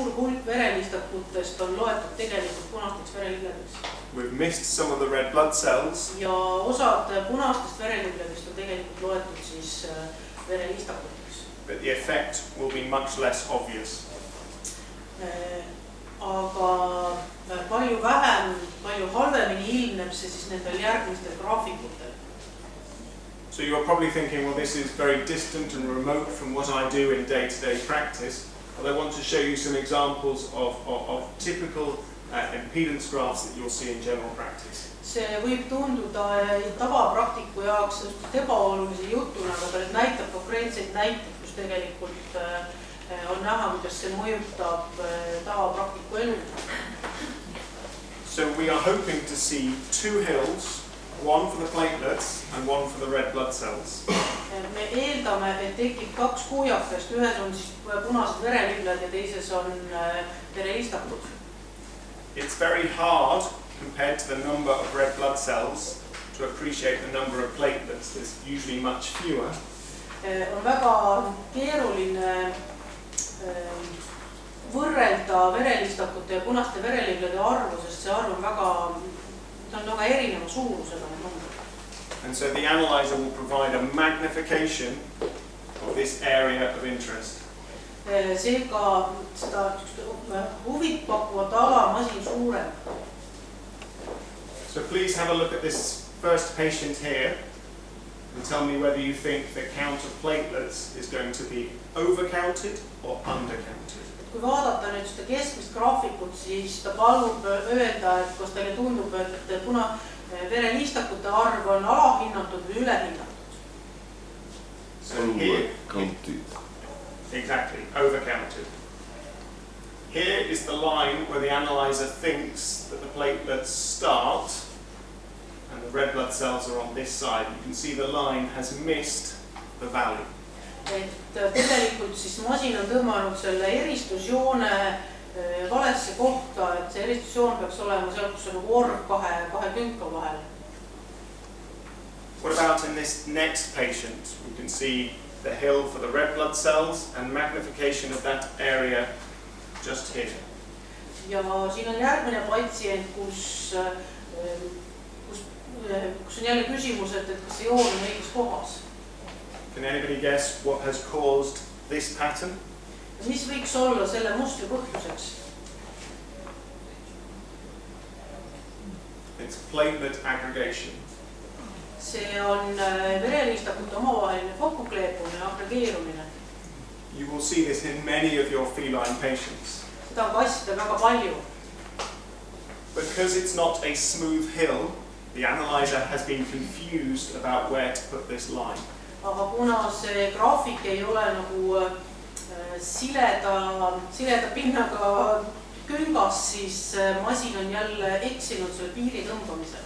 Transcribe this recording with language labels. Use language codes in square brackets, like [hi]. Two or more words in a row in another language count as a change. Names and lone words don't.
[et] hulk verelistakutest on loetud tegelikult punasteks verelibledeks. [en] We've missed some of the red blood cells. [et] Ja osad punastest verelibledest on tegelikult loetud siis verelistakuteks. [en] But the effect will be much less obvious. [et] Aga palju vähem, palju halvemini ilmneb see siis nendel järgmistel graafikutel. [en] So you're probably thinking, well, this is very distant and remote from what I do in day-to-day practice. But I want to show you some examples of typical impedance graphs that you'll see in general practice. [et] See võib tunduda tavapraktiku jaoks ebaolulise jutuna, aga ta näitab konkreetseid näiteid, kus tegelikult on näha, kuidas see mõjutab tavapraktiku elu. [en] So we are hoping to see two hills, one for the platelets and one for the red blood cells. [et] Me eeldame, et tekib kaks kuhjakest, ühes on siis punased verelibled ja teises on verelistakud. [en] It's very hard compared to the number of red blood cells to appreciate the number of platelets. There's usually much fewer. [et] On väga keeruline võrrelda verelistakute ja punaste vereliblede arvu, sest see arv on väga erineva suurusega. [en] And so the analyzer will provide a magnification of this area of interest. [et] Seega seda huvit pakkuvat ala masin suurem. [en] So please have a look at this first patient here and tell me whether you think the count of platelets is going to be overcounted or undercounted. [et] Kui vaadata nüüd seda keskmist graafikut, siis ta palub öelda, et kas teile tundub, et verelistakute arv on alahinnatud või ülehinnatud. [en] Overcounted. Exactly, overcounted. Here is the line where the analyzer thinks that the platelets start and the red blood cells are on this side. You can see the line has missed the value. [et] Et tegelikult siis masin on tõmmanud selle eristusjoone valesse kohta, et see eristusjoon peaks olema seal, kus on org kahe künka vahel. [en] What about in this next patient? We can see the hill for the red blood cells and magnification of that area just here. [et] Ja siin on järgmine patsient, kus on jälle küsimus, et kas see joon on õiges kohas. [en] Can anybody guess what has caused this pattern? [et] Mis võiks olla selle mustri põhjuseks? [en] It's platelet aggregation. [et] See on verelistakute omavaheline kokkukleepumine ja agregeerumine. [en] You will see this in many of your feline patients. [et] Seda on kassida väga palju. [en] Because it's not a smooth hill, the analyzer has been confused about where to put this line. [et] Aga kuna see graafik ei ole nagu sileda pinnaga küngas, siis masin on jälle eksinud selle piiri tõmbamisel.